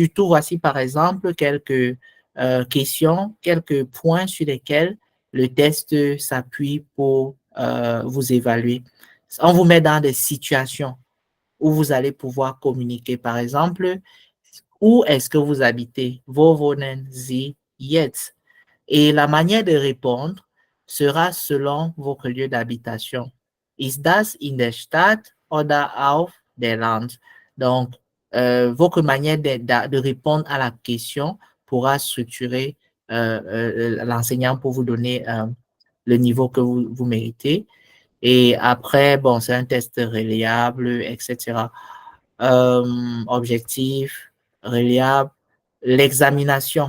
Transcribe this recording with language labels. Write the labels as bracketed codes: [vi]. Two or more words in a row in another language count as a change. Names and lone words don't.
[fr] Mais surtout, voici par exemple quelques questions, quelques points sur lesquels le test s'appuie pour vous évaluer. On vous met dans des situations où vous allez pouvoir communiquer. Par exemple, où est-ce que vous habitez? [de] Wo wohnen Sie jetzt? [fr] Et la manière de répondre sera selon votre lieu d'habitation. [de] Ist das in der Stadt oder auf der Land? [fr] Donc, votre manière de répondre à la question pourra structurer l'enseignant pour vous donner le niveau que vous méritez. Et après, bon, c'est un test reliable, etc. Objectif, reliable, l'examination.